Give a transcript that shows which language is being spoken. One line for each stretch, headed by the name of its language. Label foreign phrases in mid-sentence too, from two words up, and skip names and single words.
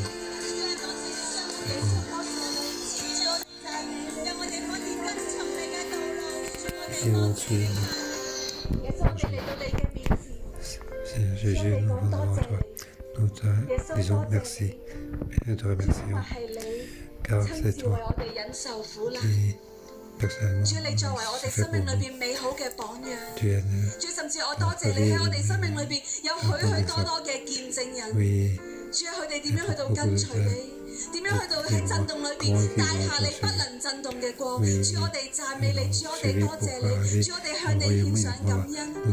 French: Et mon Dieu, Seigneur Jésus, nous rendons à toi. Nous te disons merci et nous te remercions. Car c'est toi qui personnellement
Cantonese: 主，你作為我哋生命裏邊美好嘅榜樣。
French: tu es
Cantonese: 主，甚至我多謝你喺我哋生命裏邊有許多多嘅見證人。 oui, 主啊，佢哋點樣去到跟隨你？點樣去到喺震動裏邊帶下你不能震動嘅光？主，我哋讚美你，主，我哋多謝你，主，我哋向你獻上感恩。